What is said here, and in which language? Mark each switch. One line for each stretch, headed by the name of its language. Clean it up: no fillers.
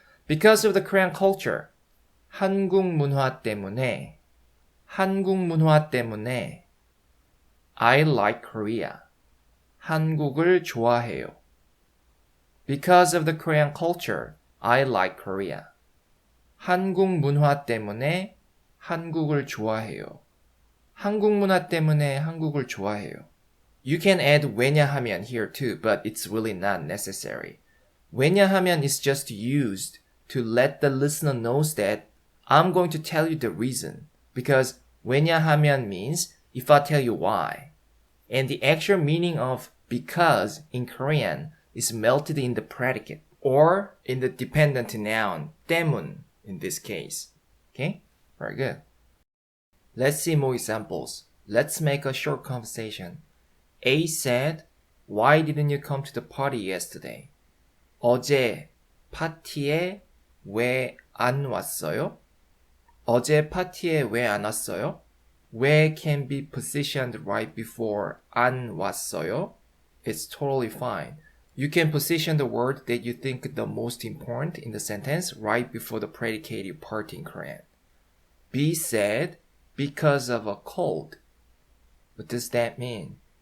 English: Because of the Korean culture,
Korean: 한국 문화 때문에. 한국 문화 때문에.
English: I like Korea.
Korean: 한국을 좋아해요.
English: Because of the Korean culture, I like Korea.
Korean: 한국 문화 때문에 한국을 좋아해요. 한국 문화 때문에 한국을 좋아해요.
English: You can add 왜냐하면 here too, but it's really not necessary. 왜냐하면 is just used to let the listener knows that I'm going to tell you the reason. Because 왜냐하면 means if I tell you why. And the actual meaning of because in Korean is melted in the predicate or in the dependent noun, 때문, in this case. Okay? Very good. Let's see more examples. Let's make a short conversation. A said, "Why didn't you come to the party yesterday?"
Korean: 어제 파티에 왜 안 왔어요? 어제 파티에 왜 안 왔어요?
English: 왜 can be positioned right before 안 왔어요? It's totally fine. You can position the word that you think the most important in the sentence right before the predicated part in Korean. B said, "Because of a cold." What does that mean?